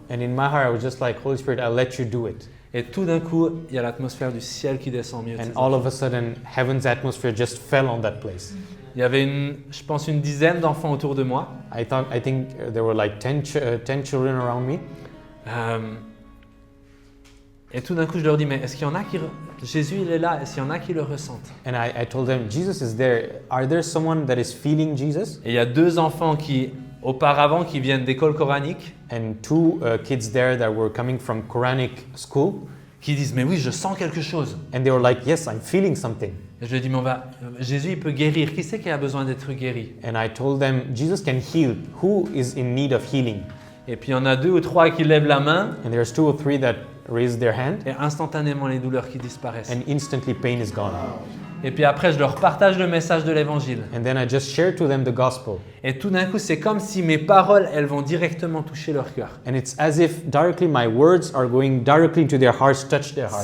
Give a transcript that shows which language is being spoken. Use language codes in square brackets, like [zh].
[en] And in my heart, I was just like, Holy Spirit, I'll let you do it. [fr] Et tout d'un coup, il y a l'atmosphère du ciel qui descend au milieu de [en] And [fr] ces [en] all [fr] enfants. [en] of a sudden, heaven's atmosphere just fell on that place. [fr] Il y avait je pense une dizaine d'enfants autour de moi. [en] I think there were like 10 children around me. [fr] Et tout d'un coup, je leur dis, mais est-ce qu'il y en a qui... Jésus, il est là, est-ce qu'il y en a qui le ressentent? [en] And I told them, Jesus is there. Are there someone that is feeling Jesus? [fr] Et il y a 2 enfants auparavant qui viennent d'école coranique, [en] And 2 kids there that were coming from Quranic school. [fr] qui disent, mais oui, je sens quelque chose. [en] And they were like, yes, I'm feeling something. [fr] Et je lui ai dit, mais Jésus, il peut guérir. Qui c'est qui a besoin d'être guéri? [en] And I told them, Jesus can heal. Who is in need of healing? [fr] Et puis il y en a 2 ou 3 qui lèvent la main [en] And there's 2 or 3 that raised their hand. [fr] et instantanément les douleurs qui disparaissent. [en] And instantly pain is gone. [fr] Et puis après, je leur partage le message de l'évangile. [en] And then I just shared to them the gospel. [fr] Et tout d'un coup, c'est comme si mes paroles, elles vont directement toucher leur cœur. [en] And it's as if directly my words are going directly into their hearts, touch their hearts.